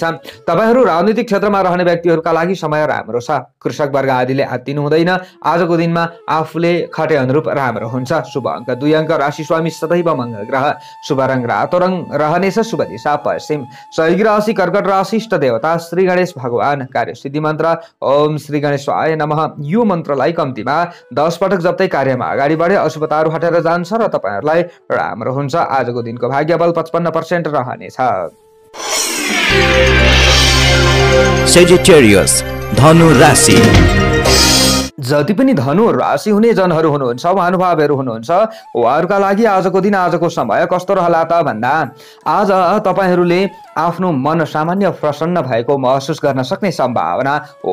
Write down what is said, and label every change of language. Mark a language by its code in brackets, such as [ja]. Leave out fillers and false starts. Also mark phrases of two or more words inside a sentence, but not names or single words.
[ne] तपाईहरू राजनीतिक क्षेत्रमा रहने व्यक्तिहरूका लागि समय राम्रो छ। कृषक वर्ग आदिले आत्तिनु हुँदैन। आजको दिनमा आफूले खटे अनुरूप राम्रो हुन्छ। शुभ अङ्क 2 अङ्क, राशि स्वामी सदैव मङ्गल ग्रह, शुभ रङ रातो रङ रहनेछ, शुभ दिशा पश्चिम, सहयोगी राशि कर्कट राशि, इष्ट देवता श्री गणेश भगवान, कार्य सिद्धि मन्त्र [sa] ओम श्री गणेशाय नमः। [ne] यो मन्त्रलाई कम्तीमा 10 पटक जप्दै कार्यमा अगाडि बढे अशुभताहरू हटेर जान्छ र तपाईहरूलाई राम्रो हुन्छ। आजको दिनको भाग्यबल 55% रहनेछ। सेजिटेरियस धनु राशि। जति पनि धनु राशि हुने जनहरू हुनुहुन्छ, महानुभावहरू हुनुहुन्छ, उहाँहरूका लागि आजको दिन आजको समय कस्तो रहला त भन्दा आज तपाईहरूले आफ्नो मन सामान्य प्रसन्न भएको महसुस गर्न सक्ने सम्भावना हो।